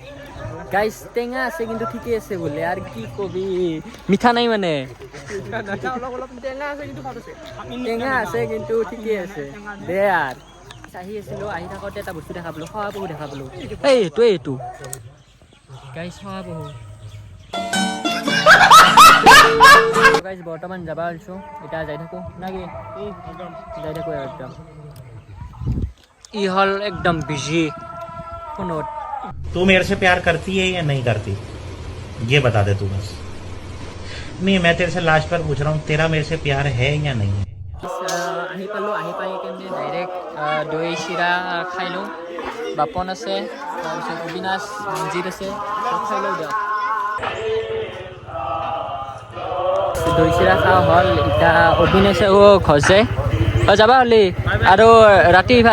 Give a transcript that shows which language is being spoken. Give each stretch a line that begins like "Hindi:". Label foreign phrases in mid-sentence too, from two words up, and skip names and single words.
Assamese: গাইছ টেঙা আছে কিন্তু ঠিকে আছে বোলে আৰু কি কবি মিঠা নাই মানে টেঙা আছে কিন্তু ঠিকে আছে দে আর আহি আছিলোঁ আহি থাকোঁতে এটা বস্তু দেখা পালোঁ শহা পহু দেখা পালোঁ এইটো গাইছ শহা পহু গাইছ বৰ্তমান যাব ওলাইছোঁ এতিয়া যাই থাকোঁ নাকি যাই থাকোঁ একদম ই হ'ল একদম বিজি ফোনত
Hindi: तू मेरे से प्यार करती है या नहीं करती ये बता दे तू बस नहीं मैं तेरे से लास्ट पर पूछ रहा हूँ तेरा मेरे से प्यार है या नहीं है
Assamese: আহি পালোঁ আহি পাই কেনে ডাইৰেক্ট দৈ চিৰা খাই লওঁ বাপন আছে তাৰপিছত অবিনাশ মঞ্জিত আছে চব খাই লওঁ দিয়ক দৈ চিৰা খোৱা হ'ল এতিয়া অবিনাশে ঘৰছে যাবা হ'লি আৰু ৰাতি